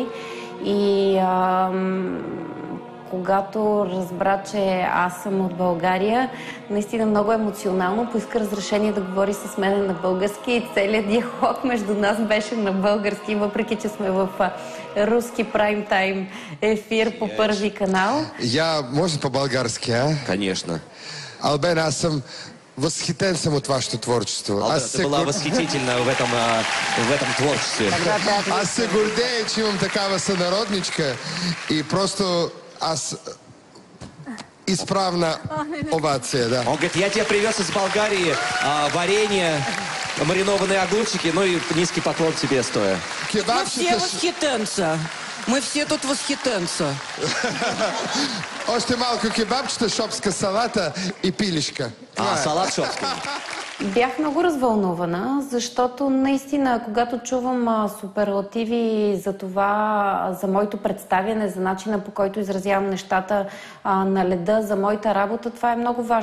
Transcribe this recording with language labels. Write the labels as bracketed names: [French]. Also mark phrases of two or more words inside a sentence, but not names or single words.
[Bulgarian] И когато разбра, че аз съм от България, наистина много емоционално поиска разрешение да говори с мен на български и целият диалог между нас беше на български, въпреки че сме в руски прайм-тайм ефир по Първи канал. Може по-български, а? [Russian] Конечно. [Bulgarian] Албена, аз съм възхитен съм от вашето творчество. [Russian] Албена, ты была восхитительна в этом творчестве. [Bulgarian] Аз се гордея, че имам такава сънародничка и просто аз изправна овация, да. [Russian] Он говорит, я тебе привез из Болгарии варенье, маринованные огурчики, ну и низкий поклон тебе стоя. Мы все восхитенца. Мы все тут восхитенца. [Bulgarian] Още малко кебабчета, шопска салата и пилишка. [Russian] Салат шопски. [Bulgarian] Бях много развълнувана, защото наистина, когато чувам суперлативи за това, за моето представяне, за начина по който изразявам нещата на леда, за моята работа, това е много важно.